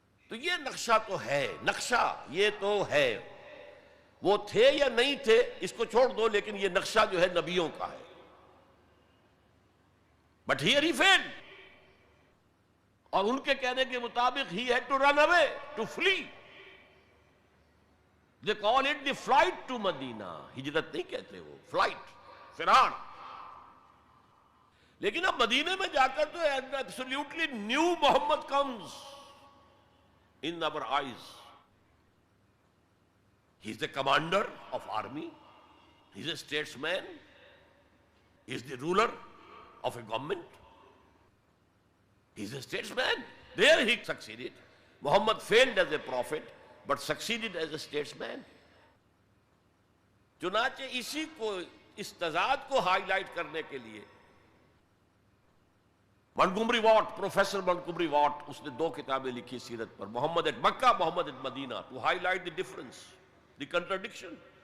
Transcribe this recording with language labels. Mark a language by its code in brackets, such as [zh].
[ur] تو یہ نقشہ تو ہے, نقشہ یہ تو ہے. وہ تھے یا نہیں تھے اس کو چھوڑ دو, لیکن یہ نقشہ جو ہے نبیوں کا ہے. [en] but here he field, [ur] اور ان کے کہنے کے مطابق [en] ہی had to run away, to flee. They call it the flight to Medina. [ur] ہجرت نہیں کہتے وہ, فلائٹ, فرار. لیکن اب مدینے میں جا کر تو [en] absolutely new Muhammad comes in our eyes. He is the commander of army. He is a statesman. He is the ruler of a government. He is a statesman. There he succeeded. Muhammad failed as a prophet, but succeeded as a statesman. [ur] چنانچہ اسی کو, اس تضاد کو high light کرنے کے لیے Montgomery what, professor Montgomery what, اس نے 2 کتابیں لکھی سیرت پر, محمد at Mecca, Muhammad at Medina, [en] To highlight the difference, the contradiction.